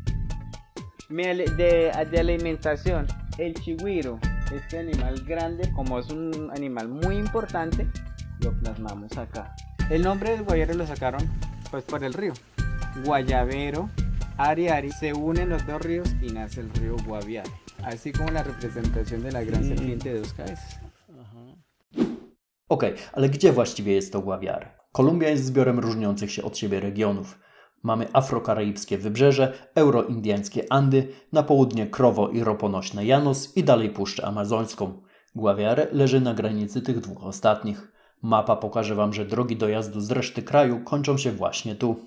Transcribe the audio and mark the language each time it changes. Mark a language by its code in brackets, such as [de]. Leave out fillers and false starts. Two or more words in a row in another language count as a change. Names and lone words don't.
[es] De alimentación, el chigüiro, este animal grande, como es un animal muy importante, lo plasmamos acá. El nombre del Guaviare lo sacaron pues por el río. Guayabero, Ari, se unen los dos ríos y nace el río Guaviare. Así como la representación de la gran serpiente de dos cabezas. [pl] Okej, ale gdzie właściwie jest to Guaviare? Kolumbia jest zbiorem różniących się od siebie regionów. Mamy afrokaraibskie wybrzeże, euroindiańskie Andy, na południe krowo i roponośne Llanos i dalej Puszczę Amazońską. Guaviare leży na granicy tych dwóch ostatnich. Mapa pokaże Wam, że drogi dojazdu z reszty kraju kończą się właśnie tu.